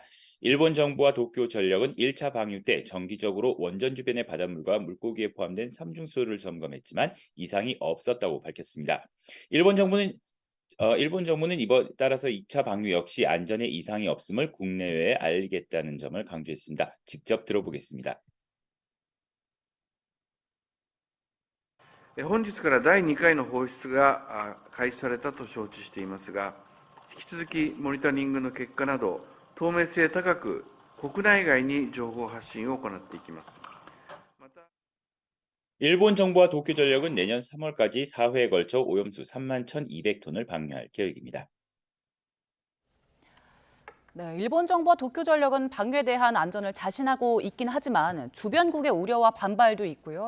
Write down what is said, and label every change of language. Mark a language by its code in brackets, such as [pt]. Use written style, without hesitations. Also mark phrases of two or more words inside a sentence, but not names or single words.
[ko] 일본 정부와 도쿄전력은 1차 방류 때 정기적으로 원전 주변의 바닷물과 물고기에 포함된 삼중수소를 점검했지만 이상이 없었다고 밝혔습니다. 일본 정부는 이번 따라서 2차 방류 역시 안전에 이상이 없음을 국내외에 알리겠다는 점을 강조했습니다. 직접 들어보겠습니다. [ja] 本日から第2回の放出が開始されたと承知していますが、引き続きモニタリングの結果など透明性高く国内外に情報発信を行っていきます。 [ko] 일본 정부와 도쿄전력은 내년 3월까지 4회에 걸쳐 오염수 31,200톤을 방류할 계획입니다. 네, 일본 정부와 도쿄전력은 방류에 대한 안전을 자신하고 있긴 하지만 주변국의 우려와 반발도 있고요.